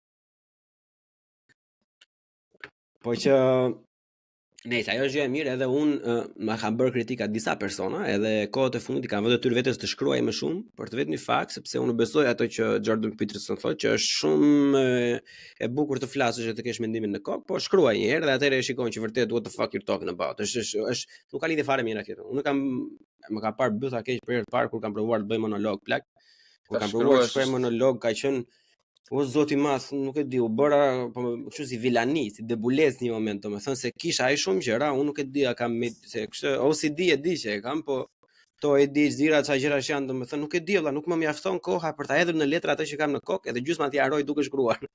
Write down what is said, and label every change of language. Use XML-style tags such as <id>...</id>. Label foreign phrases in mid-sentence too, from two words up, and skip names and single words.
<sq>Po që nejse, ajo është gjë e mirë, edhe unë ma kam bërë kritika disa persona, edhe kohët e fundit i kam vënë detyrë vetes të shkruaj më shumë për të vetëm një fakt, sepse unë besoj ato që Jordan Peterson thotë që është shumë e bukur të flasësh e të kesh mendimin në kokë, po shkruaj një herë dhe atëherë e shikon që vërtet</sq> <en>what the fuck you're talking about.</en> <sq>Është nuk ka lidhje fare me njëra tjetrën. Unë më ka parë bytha keq për herë të parë kur kam provuar të bëj monolog plak. Kur kam provuar të shkruaj monolog ka qenë o zoti madh, nuk e di, u bëra po kështu si vilani, si debulez në një moment, domethënë se kisha ai shumë gjëra, unë nuk e di, kam se kështu OCD e di që e kam, po to e di zira çfarë gjëra janë, domethënë nuk e di valla, nuk më mjafton koha për ta hedhur në letra atë që kam në kokë, edhe gjysma ti haroj duke shkruar.</sq>